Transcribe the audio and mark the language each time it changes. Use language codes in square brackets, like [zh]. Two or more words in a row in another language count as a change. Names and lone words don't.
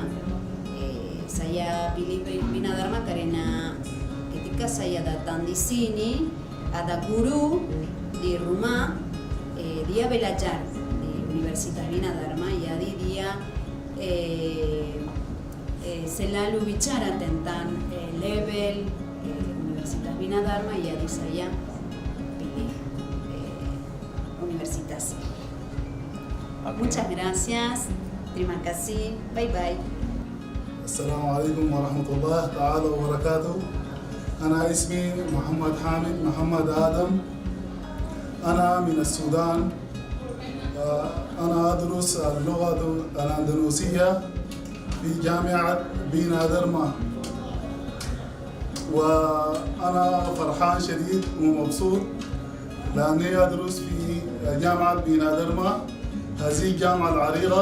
[id] Saya pilih Bina Dharma karena ketika saya datang di sini ada guru di rumah, dia belajar di Universitas Bina Dharma, jadi dia selalu bicara tentang level Universitas Bina Dharma, jadi saya pilih universitas. [es] Muchas gracias, [id] terima kasih, [en] bye bye. [ar] السلام عليكم ورحمة الله تعالى وبركاته. أنا اسمي محمد حامد محمد آدم. أنا من السودان. أنا أدرس اللغة الأندونيسية في جامعة بينا درما، وأنا فرحان شديد ومبسوط لأني أدرس في جامعة بينا درما، هذه الجامعة العريقة.